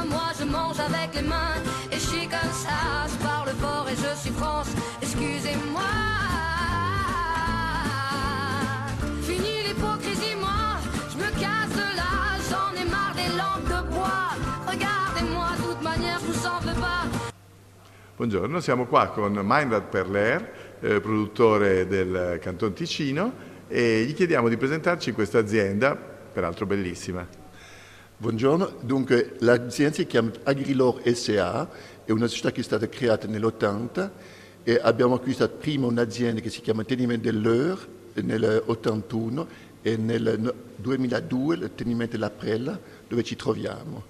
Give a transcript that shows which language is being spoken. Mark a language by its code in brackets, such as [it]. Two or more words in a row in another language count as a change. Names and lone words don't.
[fr] Moi je mange avec les mains et je suis comme ça. Je parle fort et je suis France, excusez-moi. Fini l'hypocrisie, moi, je me casse de là. J'en ai marre des lampes de bois. Regardez-moi, de toute manière, je vous en veux pas. [it] Buongiorno, siamo qua con Meinrad Perler, produttore del Canton Ticino, e gli chiediamo di presentarci questa azienda, peraltro bellissima. Buongiorno, dunque l'azienda si chiama Agrilor SA, è una società che è stata creata nell'80 e abbiamo acquistato prima un'azienda che si chiama Tenimento dell'Eure nell'81 e nel 2002 il Tenimento della Prella dove ci troviamo.